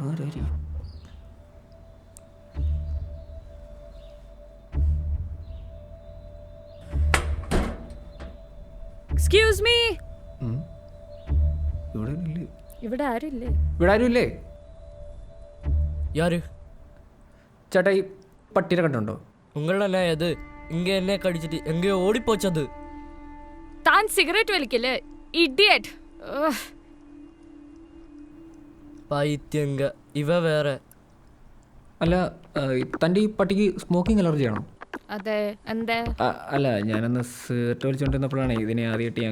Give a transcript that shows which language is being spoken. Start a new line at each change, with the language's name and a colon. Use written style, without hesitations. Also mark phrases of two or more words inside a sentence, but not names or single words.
English: Excuse me.
Malayalam: ഇവിടെ ആരുമില്ലേ? ഇവിടെ ആരുമില്ലേ?
Tamil: யாரு?
Malayalam: ചേട്ടാ, ഈ പട്ടീനെ കണ്ടുണ്ടോ?
Tamil: உங்கள அது இங்க என்ன கடிச்சிட்டு எங்கேயோ ஓடி போச்சது.
Malayalam: താൻ സിഗരറ്റ് വലിക്കല്ലേ? ഇഡിയറ്റ്.
Tamil: பைத்தியங்க இவ வேற.
Malayalam: അല്ല, തൻ്റെ ഈ പട്ടിക്ക്
English: smoking allergy
Malayalam: ആണോ? അതെ, എന്തേ? അല്ല, ഞാനന്ന് സിഗരറ്റ് വലിച്ചോണ്ടിരുന്നപ്പോഴാണ് ഇതിനെ ആദ്യമായിട്ട് ഞാൻ